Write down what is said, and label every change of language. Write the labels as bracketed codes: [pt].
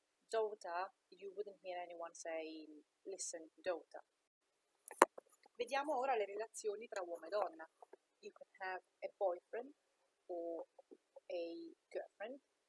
[en] Daughter, you wouldn't hear anyone saying, listen, daughter. [it] Vediamo ora le relazioni tra uomo e donna. [en] You could have a boyfriend or a girlfriend.